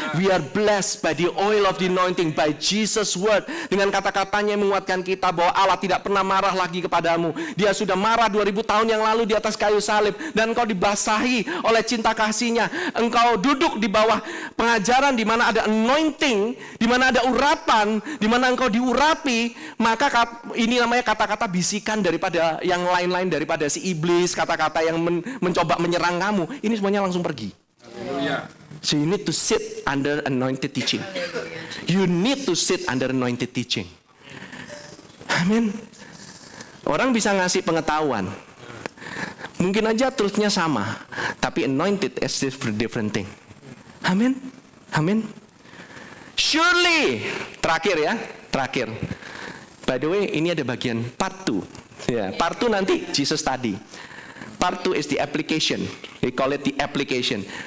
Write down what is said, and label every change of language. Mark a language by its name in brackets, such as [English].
[English] We are blessed by the oil of the anointing, by Jesus' word. [Indonesian] Dengan kata-katanya yang menguatkan kita bahwa Allah tidak pernah marah lagi kepadamu. Dia sudah marah 2000 tahun yang lalu di atas kayu salib. Dan engkau dibasahi oleh cinta kasih-Nya. Engkau duduk di bawah pengajaran di mana ada anointing, di mana ada urapan, di mana engkau diurapi. Maka ini namanya kata-kata bisikan daripada yang lain-lain, daripada si iblis, kata-kata yang mencoba menyerang kamu, ini semuanya langsung pergi. [English] So you need to sit under anointed teaching. You need to sit under anointed teaching. [Indonesian] Amin. Orang bisa ngasih pengetahuan, mungkin aja truthnya sama, tapi [English] anointed is different thing. [Indonesian] Amin. Amin. [English] Surely, [Indonesian] terakhir. [English] By the way, [Indonesian] ini ada bagian part 2. Ya, part 2 nanti Jesus study. [English] Part 2 is the application. We call it the application.